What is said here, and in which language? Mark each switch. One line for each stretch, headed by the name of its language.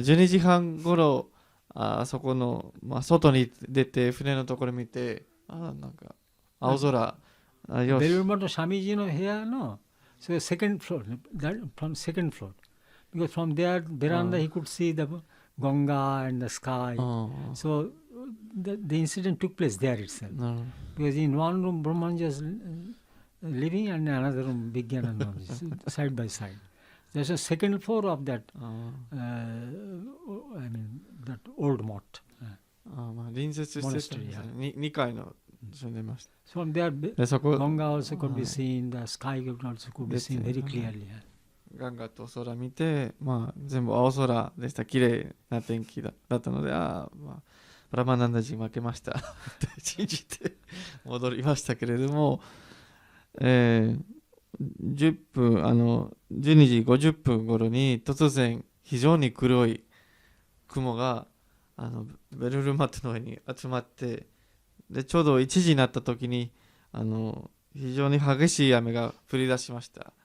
Japanese: 12時半頃そこの、外に出て船のところ見てなんか青空よしベルルマのサミジの部屋の
English: second floor, from second floor, because from there veranda he could see the Ganga and the sky. So the incident took place there itself. Because in one room Brahman just living and another room, Vigyan side by side. There's a second floor of that, あ I mean, that old mott.
Japanese: あ、まあ隣接してたんですね。 2階の住んでました。
English: So from there,
Japanese: でそこ
English: Ganga also could be はい seen, the sky also could be seen very clearly.
Japanese: ガンガと空見て、まあ、全部青空でした。綺麗な天気だったので、まあ、ブラマナンダジ負けましたって信じて戻りましたけれども、10分、12時50分頃に突然非常に黒い雲がベルルマットの上に集まって、でちょうど1時になった時に非常に激しい雨が降り出しました。